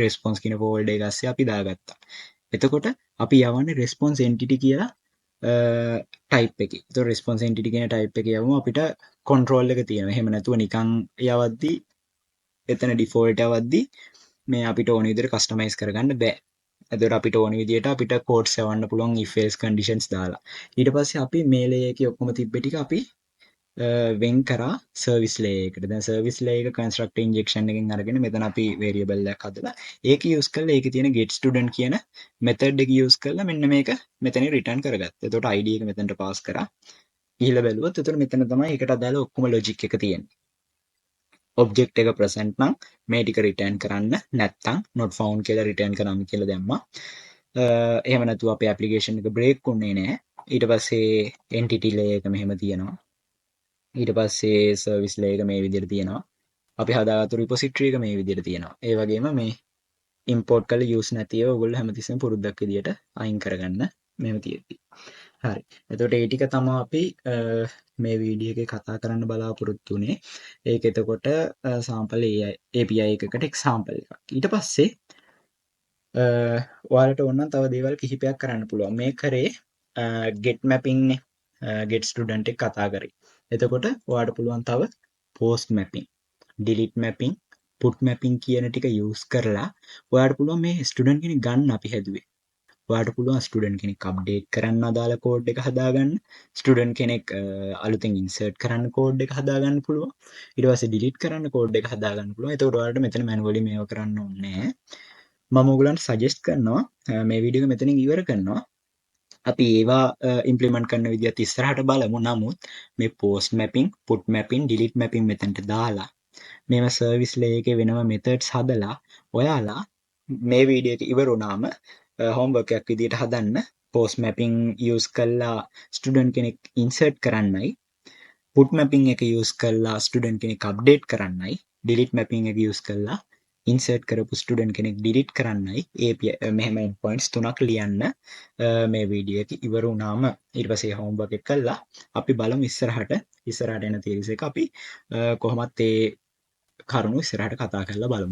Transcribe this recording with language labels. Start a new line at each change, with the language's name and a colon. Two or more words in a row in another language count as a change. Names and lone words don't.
Sinhala: response කියන folder එක ඇස්සේ අපි දාගත්තා. එතකොට අපි යවන්නේ
English: response entity
Sinhala: කියලා type එකේ. ඒතකොට
English: response entity
Sinhala: කියන type එකේ යවමු අපිට control එක තියෙනවා. එහෙම නැතුව නිකන් යවද්දි එතන default යවද්දි මේ අපිට ඕන විදිහට customize කරගන්න බෑ. එතකොට අපිට ඕන විදිහට අපිට codes යවන්න පුළුවන්
English: if else conditions
Sinhala: දාලා. ඊට පස්සේ අපි මේ layer එකේ ඔක්කොම තිබ්බ ටික අපි වෙන් කරා
English: service layer
Sinhala: එකට. දැන්
English: service layer
Sinhala: එක
English: constructor injection
Sinhala: එකෙන් අරගෙන මෙතන අපි වේරියබල් එකක් හදලා ඒක යූස් කරලා ඒකේ තියෙන
English: get student
Sinhala: කියන මෙතඩ් එක යූස් කරලා මෙන්න මේක මෙතනින් රිටර්න් කරගත්තා. එතකොට ID එක මෙතනට පාස් කරා. ගිහිල්ලා බැලුවොත් එතකොට මෙතන තමයි ඒකට අදාළ ඔක්කොම ලොජික් එක තියෙන්නේ. ඔබ්ජෙක්ට් එක ප්‍රසන්ට් නම් මේ ටික රිටර්න් කරන්න, නැත්නම්
English: not found
Sinhala: කියලා රිටර්න් කරන්න කියලා දැම්මා. එහෙම නැතුව අපේ ඇප්ලිකේෂන් එක බ්‍රේක් වුණේ නැහැ. ඊට පස්සේ
English: entity layer
Sinhala: එක මෙහෙම තියෙනවා. ඊට පස්සේ
English: service layer
Sinhala: එක මේ විදිහට තියෙනවා. අපි හදාගත්තු රිපොසිටරි එක මේ විදිහට තියෙනවා. ඒ වගේම මේ ඉම්පෝර්ට් කරලා යූස් නැතිව ඔයගොල්ලෝ හැමතිස්සෙම පුරුද්දක් විදිහට අයින් කරගන්න මෙහෙම තියෙද්දි. හරි. එතකොට ඒ ටික තමයි අපි මේ වීඩියෝ එකේ කතා කරන්න බලාපොරොත්තු වෙන්නේ. ඒක එතකොට
English: sample API
Sinhala: එකකට එක්සැම්පල් එකක්. ඊට පස්සේ ඔයාලට ඕන නම් තව දේවල් කිහිපයක් කරන්න පුළුවන්. මේ කරේ
English: get mapping
Sinhala: නේ.
English: get student
Sinhala: එක කතා කරේ. එතකොට ඔයාලට පුළුවන් තව
English: post mapping, delete mapping, put mapping
Sinhala: කියන ටික use කරලා ඔයාලට පුළුවන් මේ student කෙනෙක් ගන්න අපි හැදුවේ. ඔයාලට පුළුවන් ස්ටුඩන්ට් කෙනෙක් අප්ඩේට් කරන්න අදාළ කෝඩ් එක හදාගන්න, ස්ටුඩන්ට් කෙනෙක් අලුතෙන් ඉන්සර්ට් කරන්න කෝඩ් එක හදාගන්න පුළුවන්, ඊට පස්සේ ඩිලීට් කරන්න කෝඩ් එක හදාගන්න පුළුවන්. එතකොට ඔයාලට මෙතන මැනුවලි මේව කරන්න ඕනේ නැහැ. මම ඔයගලන්ට සජෙස්ට් කරනවා මේ වීඩියෝ එක මෙතනින් ඉවර කරනවා. අපි ඒවා ඉම්ප්ලිමන්ට් කරන විදිහත් ඉස්සරහට බලමු. නමුත් මේ
English: post mapping, put mapping, delete mapping
Sinhala: මෙතනට දාලා මේව
English: service layer
Sinhala: එකේ වෙනම මෙතඩ්ස් හදලා ඔයාලා මේ වීඩියෝ එක ඉවර වුණාම හෝම්වර්ක් එකක් විදිහට හදන්න
English: post mapping
Sinhala: use කරලා ස්ටුඩන්ට් කෙනෙක් insert කරන්නයි,
English: put mapping
Sinhala: එක use කරලා ස්ටුඩන්ට් කෙනෙක් update කරන්නයි,
English: delete mapping
Sinhala: එක use කරලා insert කරපු ස්ටුඩන්ට් කෙනෙක් delete කරන්නයි API මෙහෙම endpoints තුනක් ලියන්න මේ වීඩියෝ එක ඉවර වුණාම ඊට පස්සේ හෝම්වර්ක් එක කළා අපි බලමු ඉස්සරහට එන තීරස එක අපි කොහොමත් ඒ කරුණු ඉස්සරහට කතා කරලා බලමු.